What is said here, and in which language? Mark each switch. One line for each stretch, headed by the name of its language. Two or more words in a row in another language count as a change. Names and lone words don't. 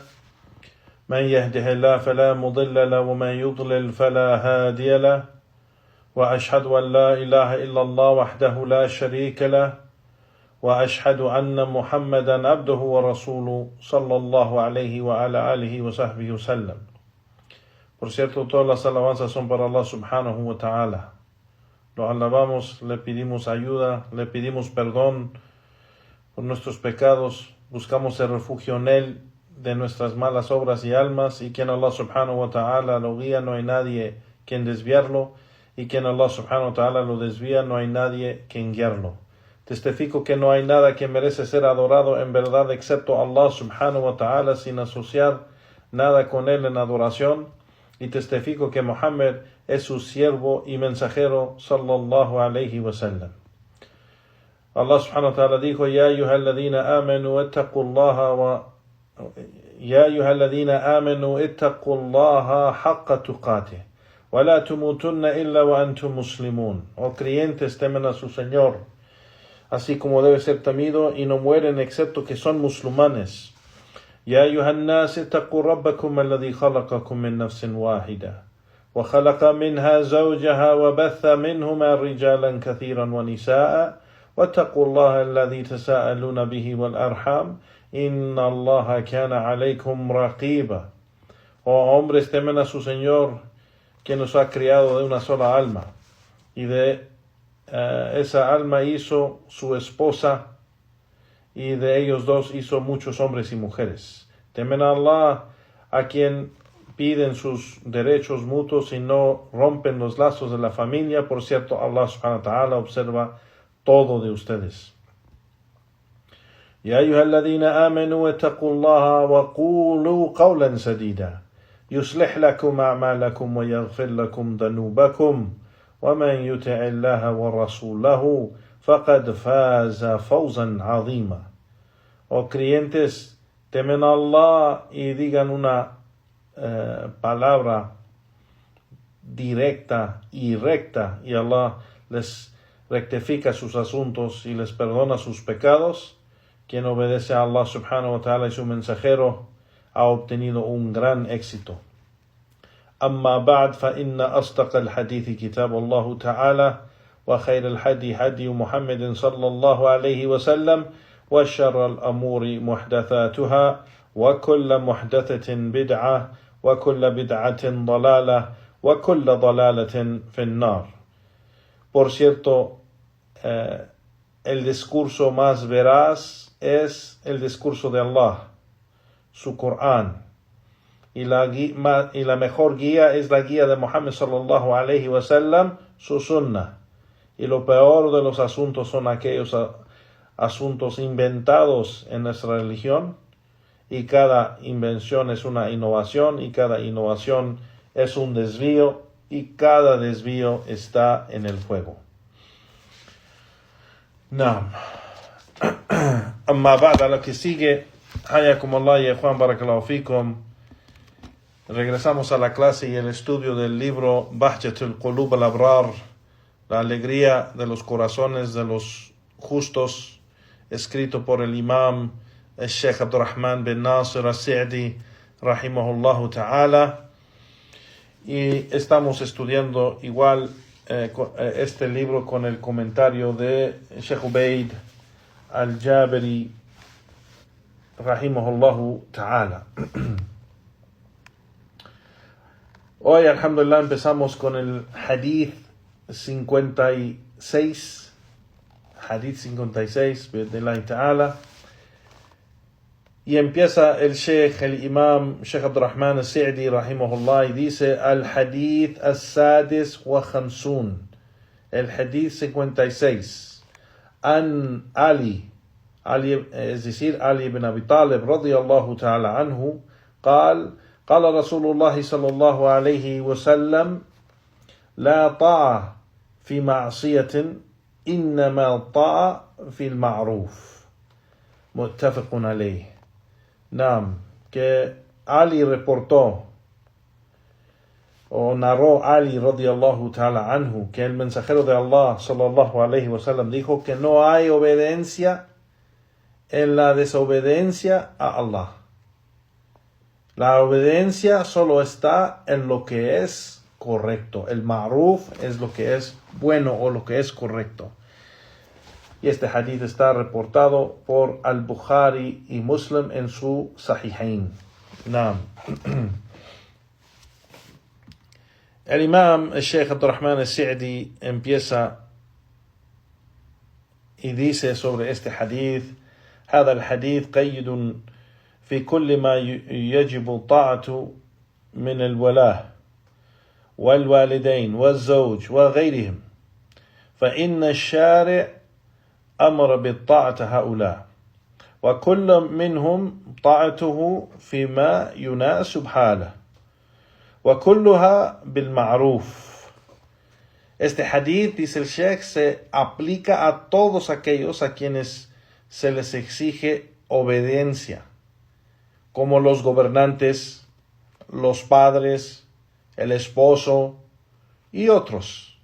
Arabic: من يهده الله فلا مضل له ومن يضلل فلا هادي له. وأشهد أن لا إله إلا الله وحده لا شريك له. وأشهد أن محمدا عبده ورسوله صلى الله عليه وعلى آله وصحبه وسلم.
Spanish: Por cierto, todas las alabanzas son para Allah
Arabic: سبحانه وتعالى.
Spanish: Lo alabamos, le pedimos ayuda, le pedimos perdón por nuestros pecados, buscamos el refugio en Él de nuestras malas obras y almas, y quien Allah
Arabic: سبحانه وتعالى
Spanish: lo guía, no hay nadie quien desviarlo, y quien Allah
Arabic: سبحانه وتعالى
Spanish: lo desvía, no hay nadie quien guiarlo. Testifico que no hay nada que merece ser adorado en verdad excepto Allah
Arabic: سبحانه وتعالى,
Spanish: sin asociar nada con Él en adoración, y testifico que Muhammad es su siervo y mensajero
Arabic: صلى الله عليه وسلم. الله سبحانه وتعالى dijo: يا أيها الذين آمنوا اتقوا الله حق تقاته ولا تموتن إلا وأنتم مسلمون.
Spanish: Oh creyentes, temen a su Señor así como debe ser temido, y no mueren excepto que son musulmanes.
Arabic: يا أيها الناس اتقوا ربكم الذي خلقكم من نفس واحدة وخلق منها زوجها وبث منهما رجالا كثيرا ونساء واتقوا الله الذي تساءلون به والأرحام إن الله كان عليكم رقيبا.
Spanish: Oh hombres, temen a su Señor, que nos ha criado de una sola alma, y de esa alma hizo su esposa, y de ellos dos hizo muchos hombres y mujeres. Temen a Allah, a quien piden sus derechos mutuos y no rompen los lazos de la familia. Por cierto, Allah
Arabic: سبحانه وتعالى
Spanish: observa todo de ustedes.
Arabic: يا أيها الذين آمنوا اتقوا الله وقولوا قولا سديدا يصلح لكم أعمالكم ويغفر لكم ذنوبكم ومن يطع الله ورسوله فقد فاز فوزا عظيما.
Spanish: Oh creyentes, temen a Allah y digan una palabra directa y recta, y Allah les rectifica sus asuntos y les perdona sus pecados. Quien obedece a Allah
Arabic: سبحانه وتعالى
Spanish: y su mensajero ha obtenido un gran éxito.
Arabic: أما بعد فإن أصدق الحديث كتاب الله تعالى وخير الهدي هدي محمد صلى الله عليه وسلم وشر الأمور محدثاتها وكل محدثة بدعة وكل بدعة ضلالة وكل ضلالة في النار.
Spanish: Por cierto, el discurso más veraz es el discurso de Allah, su Corán, y la mejor guía es la guía de Muhammad
Arabic: صلى الله عليه وسلم,
Spanish: su sunnah, y lo peor de los asuntos son aquellos asuntos inventados en nuestra religión, y cada invención es una innovación, y cada innovación es un desvío, y cada desvío está en el fuego.
Arabic: نعم. أما بعد,
Spanish: lo que sigue,
Arabic: حياكم الله
Spanish: y Juan
Arabic: بارك الله فيكم.
Spanish: Regresamos a la clase y el estudio del libro Bahjatul Qulub al-Abrar, la alegría de los corazones de los justos, escrito por el imam el Sheikh Abdurrahman bin Nasir al-Sa'di
Arabic: رحمه الله تعالى.
Spanish: Y estamos estudiando igual este libro con el comentario de Sheikh Ubaid al-Jabiri
Arabic: رحمه الله تعالى.
Spanish: Hoy, alhamdulillah, empezamos con el hadith 56, hadith 56,
Arabic: بإذن الله تعالى.
Spanish: Y empieza el Sheikh, el Imam Sheikh Abdurrahman al-Sa'di rahimahullah, y dice:
Arabic: الحديث السادس والخمسون,
Spanish: el hadith 56, an Ali, es decir,
Arabic: Ali ibn Abi Talib رضي الله تعالى عنه, قال رسول الله صلى الله عليه وسلم لا طاعة في معصية إنما طاعة في المعروف متفق عليه. Naam,
Spanish: que Ali reportó o narró Ali
Arabic: رضي الله تعالى عنه
Spanish: que el mensajero de Allah
Arabic: صلى الله عليه وسلم
Spanish: dijo que no hay obediencia en la desobediencia a Allah. La obediencia solo está en lo que es correcto. El ma'ruf es lo que es bueno o lo que es correcto. Y este hadith está reportado por Al-Bukhari y Muslim en su Sahihain. Naam. El imam, el Sheikh Abdurrahman al-Sa'di, empieza y dice sobre este hadith:
Arabic: هذا الحديث قيد في كل ما يجب الطاعة من الولاة والوالدين والزوج وغيرهم، فإن الشارع أمر بالطاعة هؤلاء وكل منهم طاعته فيما يناسب حاله وكلها بالمعروف.
Spanish: Este hadith, dice el Sheikh, se aplica a todos aquellos a quienes se les exige obediencia, como los gobernantes, los padres, el esposo y otros.